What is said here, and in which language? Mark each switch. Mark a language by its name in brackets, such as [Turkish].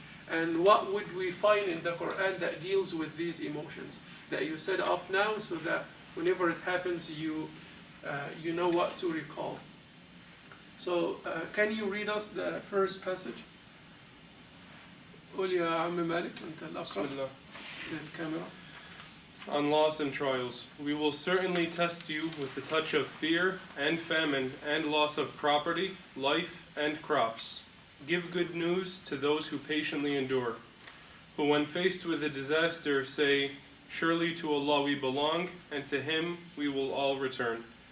[English] And what would we find in the Quran that deals with these emotions that you set up now, so that whenever it happens, you know what to recall. So can you read us the first passage? [Arabic] قول يا عم مالك أنت الأقرأ للكاميرا. [English] On loss and trials, we will certainly test you with the touch of fear and famine and loss of property, life, and crops. Give good news to those who patiently endure, who when faced with a disaster say, surely to Allah we belong, and to Him we will all return.